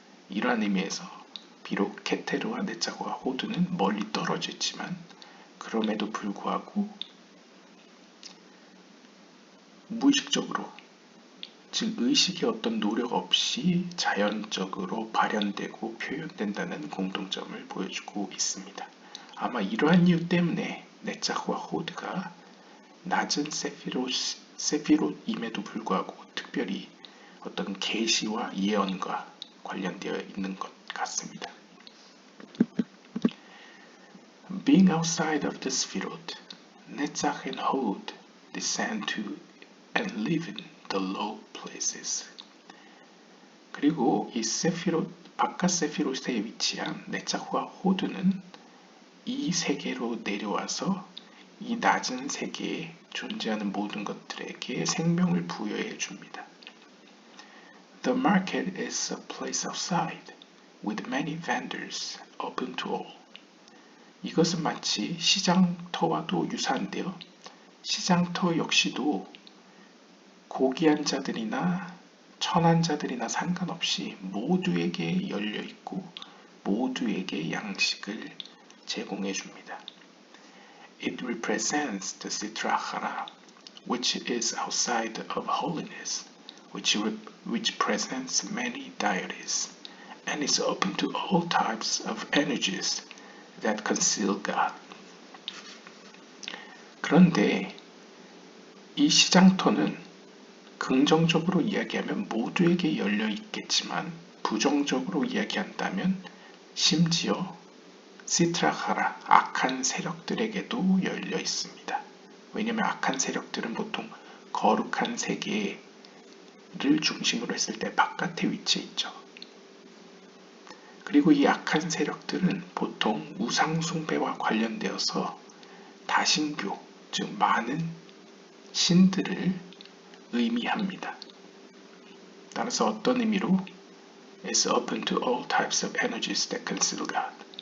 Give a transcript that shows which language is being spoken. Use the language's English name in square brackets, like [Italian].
[Korean] 이러한 의미에서 비록 케테르와 네차흐와 호드는 멀리 떨어져 있지만 그럼에도 불구하고 무의식적으로, 즉 의식의 어떤 노력 없이 자연적으로 발현되고 표현된다는 공통점을 보여주고 있습니다. 아마 이러한 이유 때문에 네차흐와 호드가 낮은 세피롯임에도 불구하고 특별히 어떤 계시와 예언과 관련되어 있는 것 같습니다. [English] Being outside of the Sefirot, Netzach and Hod descend to and live in the low places. [Korean] 그리고 이 세피롯, 바깥 세피롯에 위치한 네차흐와 호드는 이 세계로 내려와서 이 낮은 세계에 존재하는 모든 것들에게 생명을 부여해 줍니다. [English] The market is a place outside, with many vendors open to all. [Korean] 이것은 마치 시장터와도 유사한데요. 시장터 역시도 고귀한 자들이나 천한 자들이나 상관없이 모두에게 열려 있고 모두에게 양식을 제공해 줍니다. [English] It represents the Sitra Achara, which is outside of holiness, which presents many deities, and is open to all types of energies that conceal God. [Korean] 그런데 이 시장터는 긍정적으로 이야기하면 모두에게 열려 있겠지만 부정적으로 이야기한다면 심지어 시트라카라, 악한 세력들에게도 열려 있습니다. 왜냐하면 악한 세력들은 보통 거룩한 세계를 중심으로 했을 때 바깥에 위치해 있죠. 그리고 이 악한 세력들은 보통 우상 숭배와 관련되어서 다신교, 즉 많은 신들을 의미합니다. 따라서 어떤 의미로 [English] is open to all types of energies that conceal God.